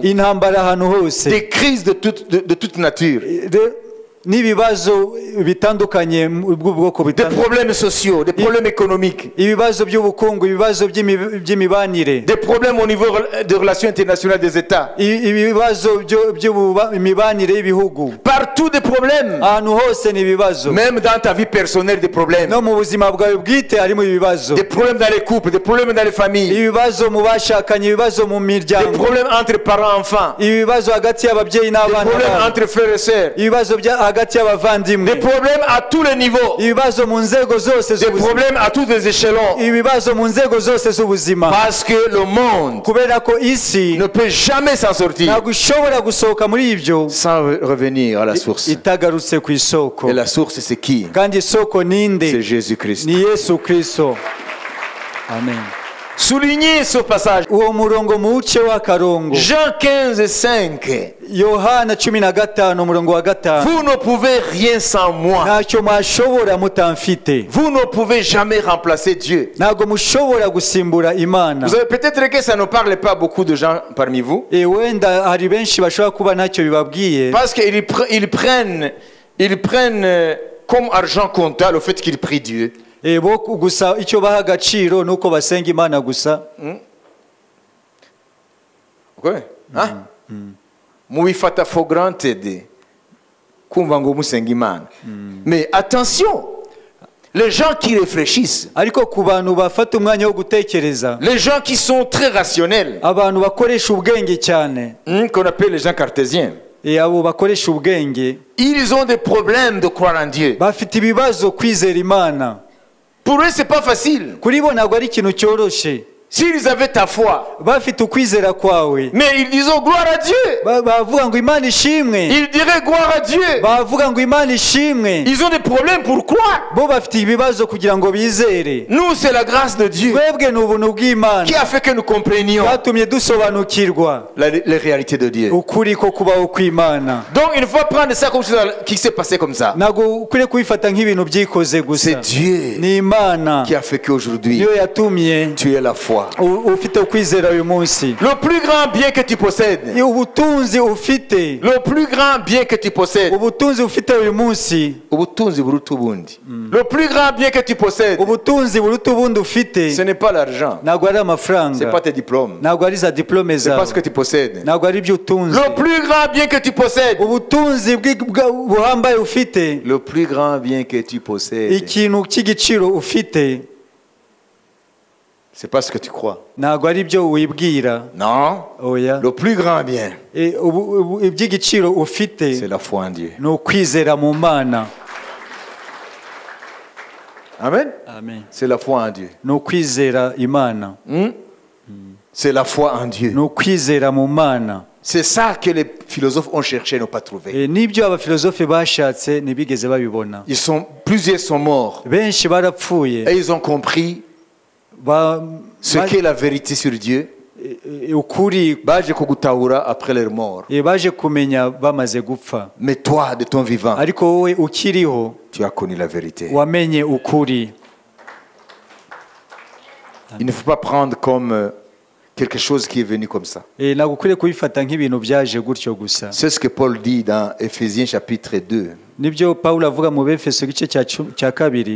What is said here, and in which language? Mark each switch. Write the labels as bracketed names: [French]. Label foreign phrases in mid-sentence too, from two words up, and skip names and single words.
[Kinyarwanda] intambara ahantu hose, [French] Des crises de toute nature. [Kinyarwanda] n'ibibazo bitandukanye bw'ubwoko [French] Des [Kinyarwanda] bitandukanye, [French] problèmes sociaux, des problèmes économiques. [Kinyarwanda] ibibazo by'ubukungu, ibibazo by'imibanire, [French] Des problèmes au niveau des relations internationales des États. [Kinyarwanda] ibibazo by'imibanire y'ibihugu. [French] Partout des problèmes. [Kinyarwanda] ahantu hose ni ibibazo. [French] Même dans ta vie personnelle, des problèmes. [Kinyarwanda] no mu buzima bwawe bwite harimo ibibazo. [French] Des problèmes dans les couples, des problèmes dans les familles. [Kinyarwanda] ibibazo mu bashakanye, ibibazo mu [French] Des [Kinyarwanda] miryango, [French] problèmes entre parents-enfants. [Kinyarwanda] ibibazo hagati y'ababyeyi [French] Des [Kinyarwanda] n'abana [French] problèmes [Kinyarwanda] babo, [French] entre frères et sœurs. [Kinyarwanda] ibibazo hagati y'abavandimwe, [French] Des problèmes à tous les niveaux. [Kinyarwanda] ibibazo mu nzego zose [French] Des [Kinyarwanda] z'ubuzima, [French] problèmes à tous les échelons. [Kinyarwanda] ibibazo mu nzego zose z'ubuzima. [French] Parce que le monde [Kinyarwanda] kubera ko isi [French] ne peut jamais s'en sortir [Kinyarwanda] ntabwo ishobora gusohoka muri ibyo [French] sans revenir à la source. [Kinyarwanda] itagarutse ku isoko. [French] Et la source, c'est qui? [Kinyarwanda] kandi isoko [French] C'est [Kinyarwanda] ninde? [French] Jésus-Christ. [Kinyarwanda] ni Yesu Kristo. Amen. [French] Soulignez ce passage. [Kinyarwanda] uwo murongo muwuce w'akarongo. [French] Jean 15:5. [Kinyarwanda] yohana 15 umurongo wa 5. [French] Vous ne pouvez rien sans moi. [Kinyarwanda] ntacyo mwashobora mutamfite. [French] Vous ne pouvez jamais remplacer Dieu. [Kinyarwanda] ntabwo mushobora gusimbura Imana. [French] Vous avez peut-être que ça ne parle pas beaucoup de gens parmi vous. [Kinyarwanda] wenda hari benshi bashobora kuba ntacyo bibabwiye. [French] Parce qu'ils prennent comme argent comptable le fait qu'ils prient Dieu. [Kinyarwanda] bo gusa icyo baha agaciro nuko basenga Imana gusa. [French] Ouais. Hein? [Kinyarwanda] Mubifata [English] for granted. [Kinyarwanda] Kumva ngo musenga Imana. [French] Mais attention, les gens qui réfléchissent, [Kinyarwanda] ariko ku bantu bafata umwanya wo gutekereza, [French] les gens qui sont très rationnels, [Kinyarwanda] abantu bakoresha ubwenge cyane, [French] qu'on appelle les gens cartésiens, [Kinyarwanda] abo bakoresha ubwenge [French] ils ont des problèmes de croire en Dieu. [Kinyarwanda] bafite ibibazo kwizera Imana. [French] Pour eux, c'est pas facile. [Kinyarwanda] kuri bo ntabwo ari ikintu cyoroshye. [French] S'ils avaient ta foi, [Kinyarwanda] bafite ukwizera kwawe, [French] mais ils disent gloire à Dieu. [Kinyarwanda] bavuga ngo Imana ishimwe, [French] Ils diraient gloire à Dieu. [Kinyarwanda] bavuga ngo Imana ishimwe. [French] Ils ont des problèmes pour croire. [Kinyarwanda] bo bafite ibibazo kugira ngo bizere. [French] Nous, c'est la grâce de Dieu [Kinyarwanda] twebwe ni ubuntu [French] qui [Kinyarwanda] bw'Imana [French] a fait que nous comprenions [Kinyarwanda] bwatumye dusobanukirwa [French] les réalités de Dieu. [Kinyarwanda] ukuri ko kubaho kw'Imana. [French] Donc, il faut prendre ça comme chose qui s'est passé comme ça. [Kinyarwanda] ntabwo ukwiriye kubifata nk'ibintu byikoze gusa. [French] C'est Dieu [Kinyarwanda] ni Imana [French] qui a fait qu'aujourd'hui, [Kinyarwanda] niyo yatumye [French] tu es la foi. [Kinyarwanda] ufite ukwizera uyu munsi. [French] Le plus grand bien que tu possèdes, [Kinyarwanda] ubutunzi ufite, [French] le plus grand bien que tu possèdes, [Kinyarwanda] ubutunzi ufite uyu munsi, ubutunzi buruta ubundi. [French] Le plus grand bien que tu possèdes, [Kinyarwanda] ubutunzi buruta ubundi ufite, [French] ce n'est pas l'argent, [Kinyarwanda] ntabwo ari [French] c'est [Kinyarwanda] amafaranga, [French] pas tes diplômes, [Kinyarwanda] ntabwo ari za diplome [French] c'est pas ce [Kinyarwanda] zawe, [French] que tu possèdes. [Kinyarwanda] ntabwo ari ibyo utunze. [French] Le plus grand bien que tu possèdes, [Kinyarwanda] ubutunzi buhambaye ufite, [French] le plus grand bien que tu possèdes, [Kinyarwanda] ikintu cy'igiciro ufite, [French] c'est pas ce que tu crois. [Kinyarwanda] ntabwo ari ibyo wibwira. [French] Non, [Kinyarwanda] oya, [French] le plus grand bien, [Kinyarwanda] iby'igiciro ufite [French] c'est la foi en Dieu. [Kinyarwanda] ni ukwizera mu Mana. Amen. Amen. [French] C'est la foi en Dieu. [Kinyarwanda] ni ukwizera Imana, [French] C'est la foi en Dieu. [Kinyarwanda] ni ukwizera mu Mana. [French] C'est ça que les philosophes ont cherché et n'ont pas trouvé. [Kinyarwanda] n'ibyo abafilozofe bashatse ntibigeze babibona. [French] Plusieurs sont morts [Kinyarwanda] benshi barapfuye, [French] et ils ont compris ce qu'est la vérité sur Dieu. [Kinyarwanda] ukuri Baje kugutahura [French] après leur mort. [Kinyarwanda] baje kumenya bamaze gupfa. [French] Mais toi, de ton vivant, [Kinyarwanda] ariko wowe ukiriho [French] tu as connu la vérité. [Kinyarwanda] wamenye ukuri. [French] Il ne faut pas prendre comme quelque chose qui est venu comme ça. [Kinyarwanda] ntabwo ukwiriye kubifata nk'ibintu byaje gutyo gusa. [French] C'est ce que Paul dit dans Éphésiens chapitre 2. [Kinyarwanda] nibyo Pawulo avuga mu Befeso igice cya 2,